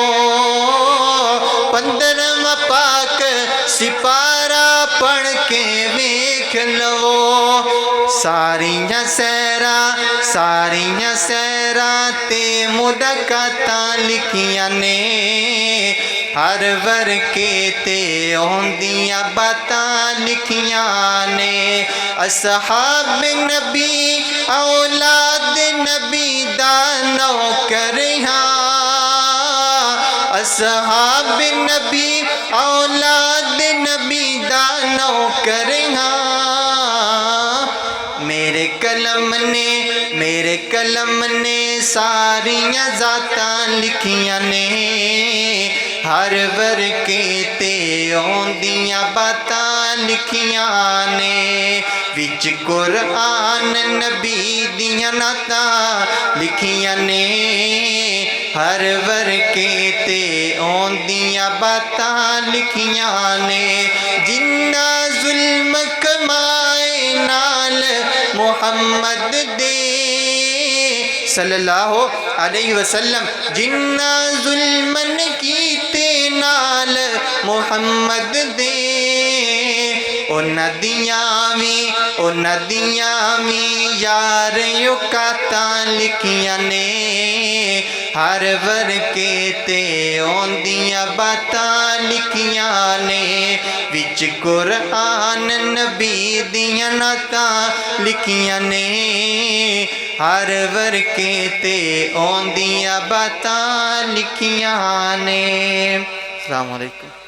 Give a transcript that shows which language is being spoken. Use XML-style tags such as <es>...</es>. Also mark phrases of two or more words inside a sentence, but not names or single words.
<pa>15واں پاک سپارہ پڑھ کے ویکھ لوو ساریاں سیراں تے ملاقاتاں لکھیاں نے ہر ورقے تے ہوندیاں باتاں لکھیاں نے اصحاب نبی اولاد نبی دا نوکر ہاں اصحاب نبی اولاد نبی دا نوکر ہاں میرے قلم نے ساریاں ذاتاں لکھیاں نے ہر ورقے تے اوندیاں باتاں لکھیاں نے وچ قرآن نبی دیاں نعتاں لکھیاں نے ہر ورقے تے اوندیاں باتاں لکھیاں نے جنہ ظلم کمائے نال محمد دے</pa> <ar>صلی اللہ علیہ وسلم</ar> <pa>جنہ ظلم کیتے نال محمد دے او ندیاں وی یار یکاتاں لکھیاں نے ہر ورقے تے اوندیاں باتاں لکھیاں نے وچ قرآن نبی دیاں نعتاں لکھیاں نے ہر ورقے تے اوندیاں باتاں لکھیاں نے۔</pa> <ar>السلام علیکم۔</ar>